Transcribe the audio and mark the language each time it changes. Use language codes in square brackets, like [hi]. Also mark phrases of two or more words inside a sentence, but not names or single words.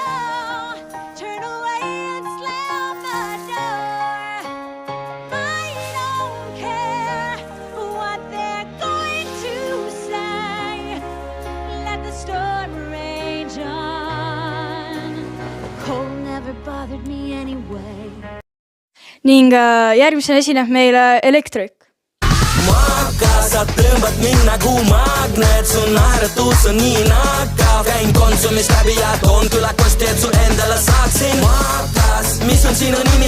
[en] Turn away and slam the door. I don't care what they're going to say. Let the storm rage on. Cold never bothered me anyway. [et] Ning järgmisena esineb meile elektrik. Maaka, sa tõmbad mind nagu magnet, su naeratus on nii nakav. Käin Konsumist läbi ja toon külakosti, et su endale saaksin. Maakas, mis on sinu nimi?